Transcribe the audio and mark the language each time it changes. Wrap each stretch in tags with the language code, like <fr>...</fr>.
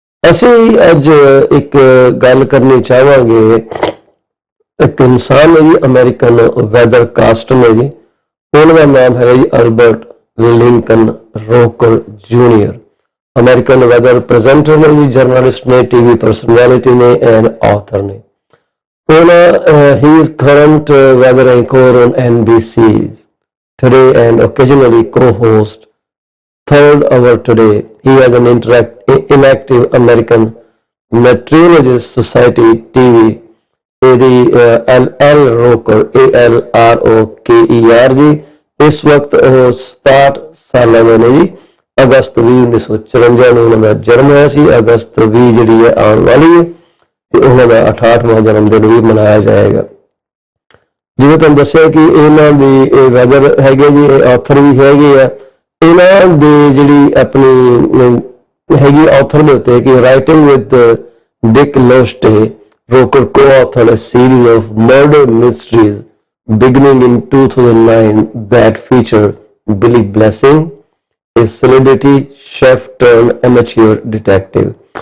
<pa>ਅਸੀਂ ਅੱਜ ਇੱਕ ਗੱਲ ਕਰਨੀ ਚਾਹਾਂਗੇ। ਇੱਕ ਇਨਸਾਨ ਹੈ ਜੀ, ਅਮਰੀਕਨ ਵੈਦਰ ਕਾਸਟ ਨੇ ਜੀ, ਉਹਨਾਂ ਦਾ ਨਾਮ ਹੈ ਜੀ Albert Lincoln ਰੋਕਰ junior. American weather presenter ਨੇ ਜੀ, ਜਰਨਲਿਸਟ ਨੇ, ਟੀਵੀ ਪਰਸਨੈਲਿਟੀ ਨੇ ਐਂਡ ਆਥਰ ਨੇ।</pa> <en>he is current weather anchor on NBC Today and occasionally co-host Third Hour Today. He has an inactive American Meteorologist Society TV.</en> <pa>ਇਹਦੀ L ਰੋਕਰ ALROKER ਜੀ। ਇਸ ਵਕਤ ਉਹ 67 ਸਾਲਾਂ ਦੇ ਨੇ ਜੀ। ਅਗਸਤ 20 1954 ਨੂੰ ਉਹਨਾਂ ਦਾ ਜਨਮ ਹੋਇਆ ਸੀ। ਅਗਸਤ 20 ਜਿਹੜੀ ਹੈ ਆਉਣ ਵਾਲੀ ਹੈ ਤੇ ਉਹਨਾਂ ਦਾ 68ਵਾਂ ਜਨਮ ਦਿਨ ਵੀ ਮਨਾਇਆ ਜਾਏਗਾ। ਜਿਵੇਂ ਤੁਹਾਨੂੰ ਦੱਸਿਆ ਕਿ ਇਹਨਾਂ ਦੀ ਇਹ ਵੈਦਰ ਹੈਗੇ ਜੀ, ਇਹ ਆਥਰ ਵੀ ਹੈਗੇ ਆ। ਇਹਨਾਂ ਦੀ ਜਿਹੜੀ ਆਪਣੀ ਹੈਗੀ ਆਥਰ ਦੇ ਉੱਤੇ ਕਿ writing with Dick ਲੋਸਟੇ,</pa> <en>Roker co-authored a series of murder mysteries beginning in 2009 that feature Billy Blessing, a celebrity chef turned amateur detective.</en>